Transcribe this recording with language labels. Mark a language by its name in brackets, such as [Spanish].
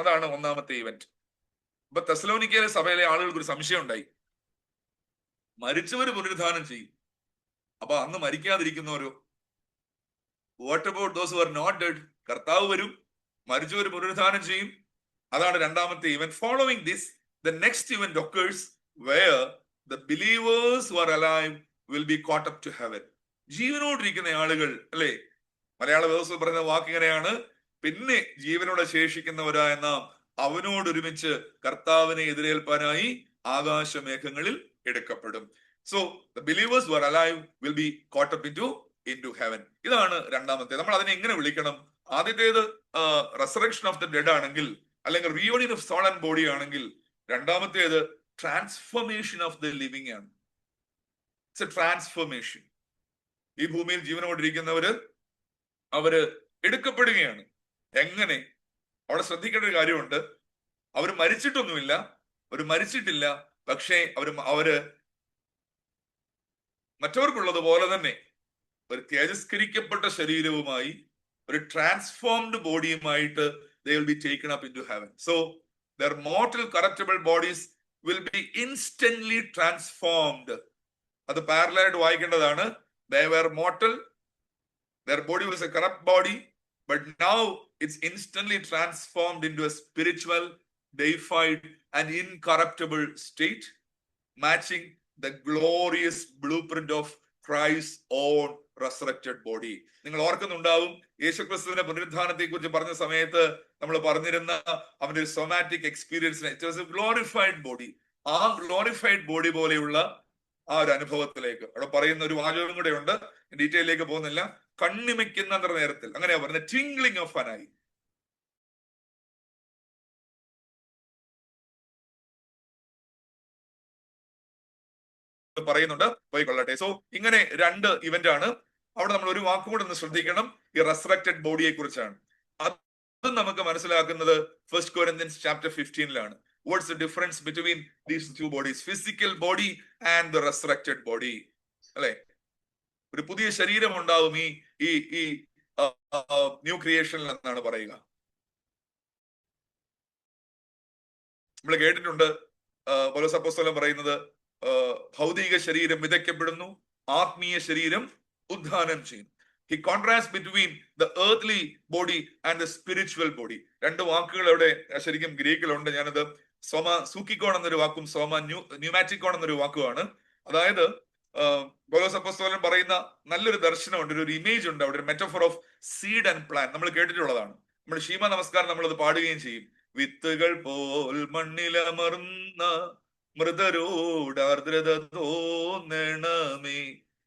[Malayalam] അതാണ് ഒന്നാമത്തെ ഇവന്റ്. ഇപ്പൊ തെസ്സലോനിക്കയിലെ സഭയിലെ ആളുകൾക്ക് ഒരു സംശയം ഉണ്ടായി, മരിച്ചവർ പുനരുദ്ധാനം ചെയ്യും, അപ്പൊ അന്ന് മരിക്കാതിരിക്കുന്നവരോ? [English] What about those who are not dead? [Malayalam] കർത്താവ് വരും, മരിച്ചവർ പുനരുദ്ധാനം ചെയ്യും. അതാണ് രണ്ടാമത്തെ event. [English] Following this, the next event occurs where the believers who are alive will be caught up to heaven. [Malayalam] ജീവനോടിരിക്കുന്ന ആളുകൾ അല്ലെ, മലയാള വേദപുസ്തകത്തിൽ പറയുന്ന വാക്ക് ഇങ്ങനെയാണ്: പിന്നെ ജീവനോടെ ശേഷിക്കുന്നവരായ നാം അവനോടൊരുമിച്ച് കർത്താവിനെ എതിരേൽപ്പാനായി ആകാശമേഘങ്ങളിൽ എടുക്കപ്പെടും. [English] So the believers were alive will be caught up into heaven. [Malayalam] ഇതാണ് രണ്ടാമത്തെ. നമ്മൾ അതിനെ എങ്ങനെ വിളിക്കണം? ആദ്യത്തേത് റെസറക്ഷൻ ഓഫ് ദ ഡെഡ് ആണെങ്കിൽ, അല്ലെങ്കിൽ reunion of soul and body ആണെങ്കിൽ, രണ്ടാമത്തേത് ട്രാൻസ്ഫോർമേഷൻ ഓഫ് ദ ലിവിംഗ് ആണ്. [English] It's a transformation. [Malayalam] ഈ ഭൂമിയിൽ ജീവനോടിരിക്കുന്നവര് അവര് എടുക്കപ്പെടുകയാണ്. എങ്ങനെ? അവിടെ ശ്രദ്ധിക്കേണ്ട ഒരു കാര്യമുണ്ട്. അവർ മരിച്ചിട്ടൊന്നുമില്ല, അവർ മരിച്ചിട്ടില്ല. പക്ഷേ അവര് മറ്റവർക്കുള്ളതുപോലെ തന്നെ ഒരു തേജസ്കരിക്കപ്പെട്ട ശരീരവുമായി, ഒരു transformed ബോഡിയുമായിട്ട് [English] they will be taken up into heaven. So their mortal corruptible bodies will be instantly transformed. [Malayalam] അത് പാരലായിട്ട് വായിക്കേണ്ടതാണ്. [English] They were mortal, their body was a corrupt body, but now it's instantly transformed into a spiritual, deified and incorruptible state, matching the glorious blueprint of Christ's own resurrected body. [Malayalam] നിങ്ങൾ ഓർക്കുന്നുണ്ടാവും, യേശുക്രിസ്തുവിന്റെ പുനരുദ്ധാനത്തെ കുറിച്ച് പറഞ്ഞ സമയത്ത് നമ്മൾ പറഞ്ഞിരുന്ന അവന്റെ ഒരു somatic എക്സ്പീരിയൻസിനെ, [English] It was a glorified body. [Malayalam] ആ ഗ്ലോറിഫൈഡ് ബോഡി പോലെയുള്ള ആ ഒരു അനുഭവത്തിലേക്ക് അവിടെ പറയുന്ന ഒരു വാചകം കൂടെ ഉണ്ട്. ഡീറ്റെയിലേക്ക് പോകുന്നില്ല. കണ്ണിമയ്ക്കുന്ന നേരത്തിൽ, അങ്ങനെയാ പറയുന്നത്, [English] Twinkling of an eye. [Malayalam] പറയുന്നുണ്ട്, പോയിക്കൊള്ളട്ടെ. സോ ഇങ്ങനെ രണ്ട് ഇവന്റ് ആണ്. അവിടെ നമ്മൾ ഒരു വാക്കും കൂടെ ഒന്ന് ശ്രദ്ധിക്കണം, ഈ റെസറക്റ്റഡ് ബോഡിയെ കുറിച്ചാണ്. അത് നമുക്ക് മനസ്സിലാക്കുന്നത് [English] 1 Corinthians chapter 15 What's the difference between these two bodies? Physical body and the resurrected body. [Malayalam] അല്ലെ? ഒരു പുതിയ ശരീരം ഉണ്ടാവും ഈ ന്യൂ ക്രിയേഷനിൽ എന്നാണ് പറയുക. നമ്മൾ കേട്ടിട്ടുണ്ട് പൗലോസ് അപ്പോസ്തലൻ പറയുന്നത്, ഭൗതിക ശരീരം വിതയ്ക്കപ്പെടുന്നു, ആത്മീയ ശരീരം ഉദ്ധാനം ചെയ്യുന്നു. [English] He contrasts between the earthly body and the spiritual body. [Malayalam] രണ്ട് വാക്കുകൾ അവിടെ ശരിക്കും ഗ്രീക്കിലുണ്ട്. ഞാനത് സോമ സൂക്കിക്കോൺ എന്നൊരു വാക്കും സോമ ന്യൂമാറ്റിക്കോൺ എന്നൊരു വാക്കുമാണ്. അതായത് പൗലോസ് അപ്പോസ്തലൻ പറയുന്ന നല്ലൊരു ദർശനമുണ്ട്, ഒരു ഇമേജ് ഉണ്ട് അവിടെ, ഒരു metaphor of seed and plan. നമ്മൾ കേട്ടിട്ടുള്ളതാണ്. നമ്മൾ ശീമ നമസ്കാരം നമ്മളത് പാടുകയും ചെയ്യും. വിത്തുകൾ പോൽ മണ്ണിലമർന്ന മൃതരോട് ആർദ്രത തോന്നണമേ.